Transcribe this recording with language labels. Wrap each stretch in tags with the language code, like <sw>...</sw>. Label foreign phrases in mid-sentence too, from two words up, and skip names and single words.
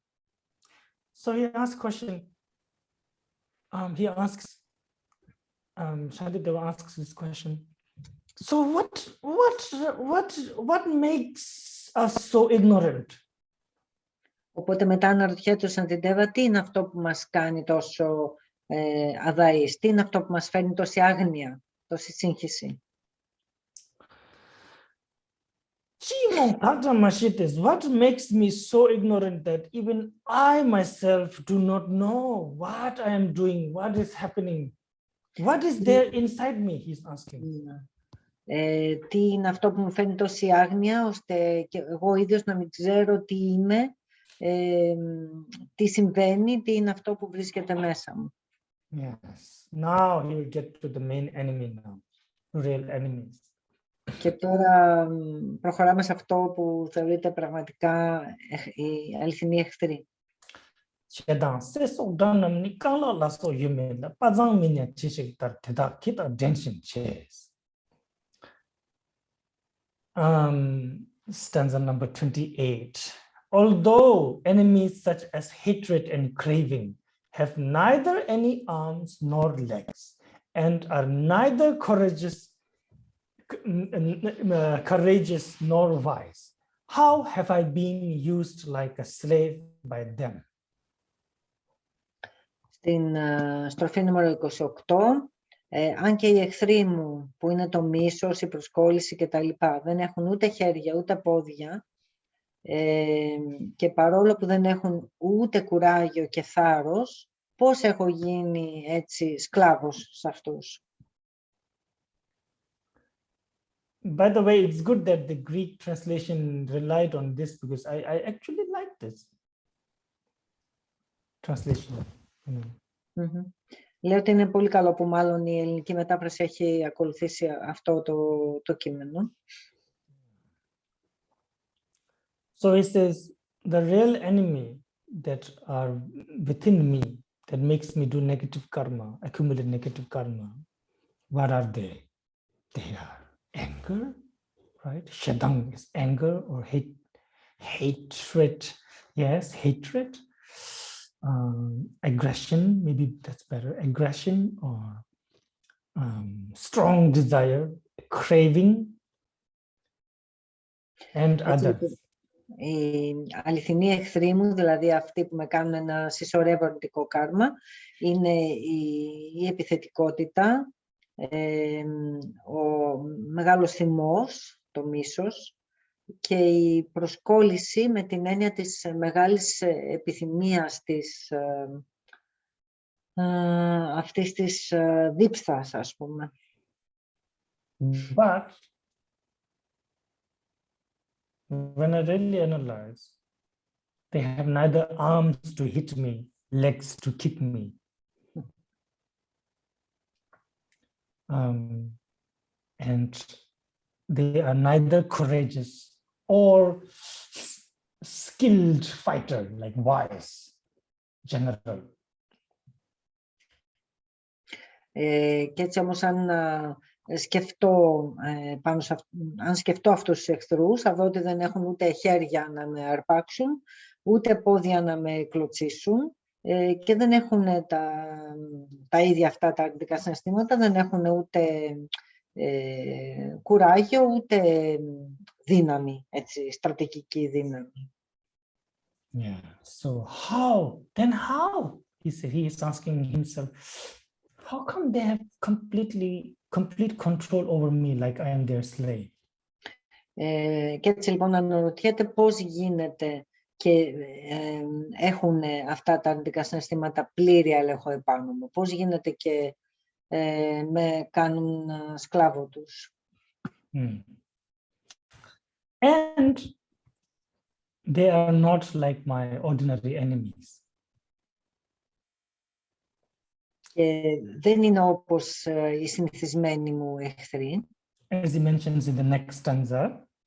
<en>So he asks question. Shantideva asks this question. So what makes us so ignorant?</en> <el>Οπότε μετά αναρωτιέται ο Σαντιντέβα τι είναι αυτό που μας κάνει τόσο αδαείς, τι είναι αυτό που μας φέρνει τόση άγνοια, τόση σύγχυση.</el> <en>What makes me so ignorant that even I myself do not know what I am doing, what is happening, what is there inside me, he's asking.</en> <el>Τι είναι αυτό που μου φέρνει τόση άγνοια, ώστε και εγώ ίδιος να μην ξέρω τι είμαι, τι συμβαίνει, τι είναι αυτό που βρίσκεται μέσα μου.</el> <en>Yes. Now he will get to the main enemy now, real enemies.</en> <el>Και τώρα προχωράμε σε αυτό που θεωρείται πραγματικά η αληθινή εχθρή.</el> <en>Stanza number 28. Although enemies such as hatred and craving have neither any arms nor legs and are neither courageous nor wise, how have I been used like a slave by them?</en> <el>Στην στροφή νούμερο 28, αν και οι εχθροί μου που είναι το μίσος, η προσκόλληση κτλ. Δεν έχουν ούτε χέρια ούτε πόδια και παρόλο που δεν έχουν ούτε κουράγιο και θάρρος, πώς έχω γίνει έτσι σκλάβος σε αυτούς.</el> <en>By the way, it's good that the Greek translation relied on this because I actually like this translation.</en> <el>Λέω ότι είναι πολύ καλό που μάλλον η ελληνική μετάφραση έχει ακολουθήσει αυτό το κείμενο.</el> <en>So it says, the real enemy that are within me, that makes me do negative karma, accumulate negative karma, what are they? They are anger, right? Shadang is anger or hatred. Yes, hatred. aggression, maybe that's better, aggression or strong desire, craving, and others.</en> <el>Οι αληθινοί εχθροί μου, δηλαδή αυτοί που με κάνουν να συσσωρεύω αρνητικό κάρμα, είναι η επιθετικότητα, ο μεγάλος θυμός, το μίσος, και η προσκόλληση με την έννοια της μεγάλης επιθυμίας αυτής της δίψας, ας πούμε.</el> <en>But when I really analyze, they have neither arms to hit me, legs to kick me. And they are neither courageous or skilled fighter, like wise general.</en> <el>Και έτσι όμως αν σκεφτώ αυτούς τους εχθρούς, θα δω ότι δεν έχουν ούτε χέρια να με αρπάξουν, ούτε πόδια να με κλωτσίσουν, και δεν έχουν τα ίδια αυτά τα αρνητικά συναισθήματα, δεν έχουν ούτε κουράγιο, ούτε δύναμη, έτσι, στρατηγική δύναμη.</el> <en>Yeah. So how? Then how? He is asking himself, how come they have complete control over me like I am their slave?</en> <el>Και έτσι λοιπόν αναρωτιέται πώς γίνεται και έχουν αυτά τα αρνητικά συναισθήματα πλήρη έλεγχο επάνω μου. Πώς γίνεται και με κάνουν σκλάβο τους.</el> <en>And they are not like my ordinary enemies.</en> <el>Και δεν είναι όπως οι συνηθισμένοι μου εχθροί.</el> <en>As he mentions in the next stanza,</en>